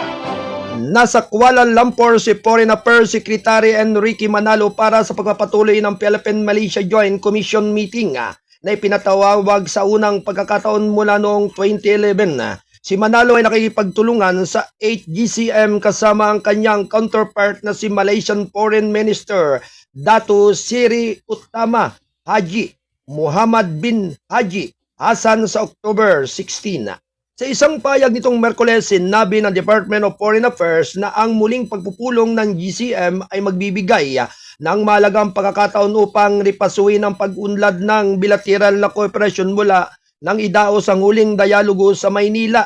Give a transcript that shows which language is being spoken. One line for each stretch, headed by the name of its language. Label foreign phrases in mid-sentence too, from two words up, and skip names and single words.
Filipino: Nasa Kuala Lumpur si
English: Foreign Affairs Secretary
Filipino: Enrique Manalo para sa pagpapatuloy ng Philippine-Malaysia Joint Commission meeting na ipinatawag sa unang pagkakataon mula noong 2011. Si Manalo ay nakikipagtulungan sa 8 GCM kasama ang kanyang counterpart na si
English: Malaysian Foreign Minister
Filipino: Dato Seri Utama Haji Muhammad bin Haji Hassan sa October 16. Sa isang payag nitong Merkules, sinabi ng Department of Foreign Affairs na ang muling pagpupulong ng GCM ay magbibigay ng mahalagang pagkakataon upang ripasuhin ang pag-unlad ng bilateral na kooperasyon mula nang idaos ang huling dialogo sa Maynila.